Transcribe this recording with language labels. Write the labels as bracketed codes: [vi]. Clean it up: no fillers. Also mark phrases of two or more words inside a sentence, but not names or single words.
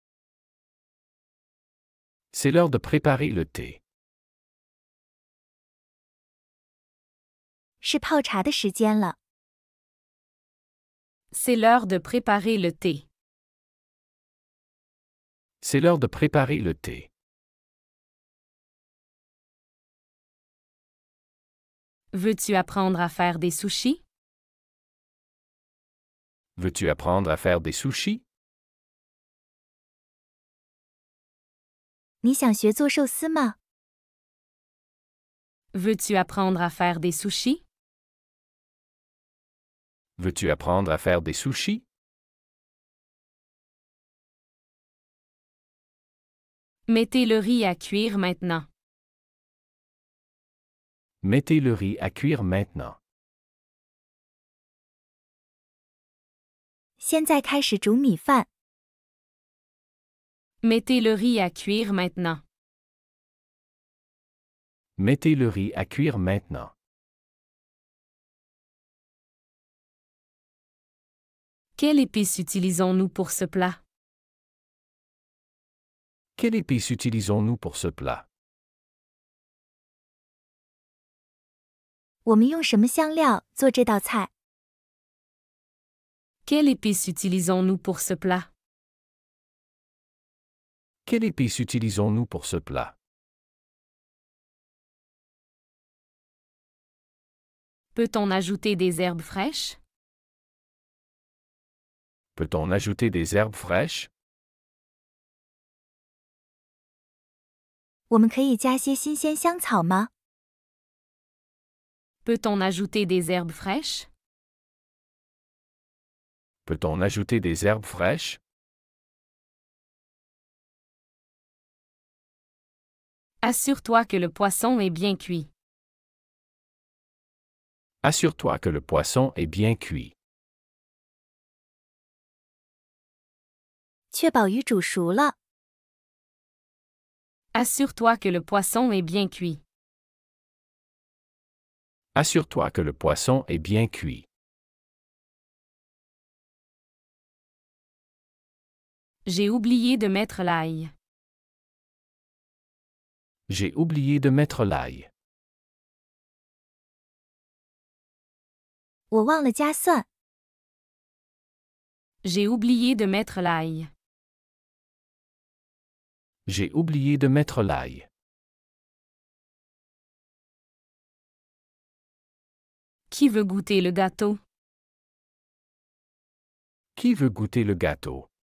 [fr] C'est l'heure de préparer le thé. [zh] 是泡茶的时间了。 [fr] C'est l'heure de préparer le thé. C'est l'heure de préparer le thé. Veux-tu apprendre à faire des sushis? Veux-tu apprendre à faire des sushis? [zh] 你想学做寿司吗？ [fr] Veux-tu apprendre à faire des sushis? Veux-tu apprendre à faire des sushis? Mettez le riz à cuire maintenant. Mettez le riz à cuire maintenant. [zh] 现在开始煮米饭。 [fr] Mettez le riz à cuire maintenant. Mettez le riz à cuire maintenant. Quelle épice utilisons-nous pour ce plat? Quelle épice utilisons-nous pour ce plat? [zh] 我们用什么香料做这道菜？ [fr] Quelle épice utilisons-nous pour ce plat? Quelle épice utilisons-nous pour ce plat? Peut-on ajouter des herbes fraîches? Peut-on ajouter des herbes fraîches? [zh] 我们可以加些新鲜香草吗？ [fr] Peut-on ajouter des herbes fraîches? Peut-on ajouter des herbes fraîches? Assure-toi que le poisson est bien cuit. Assure-toi que le poisson est bien cuit. [zh] 确保鱼煮熟了。 [fr] Assure-toi que le poisson est bien cuit. Assure-toi que le poisson est bien cuit. J'ai oublié de mettre l'ail. J'ai oublié de mettre l'ail. [zh] 我忘了加蒜。 [fr] J'ai oublié de mettre l'ail. J'ai oublié de mettre l'ail. Qui veut goûter le gâteau? Qui veut goûter le gâteau?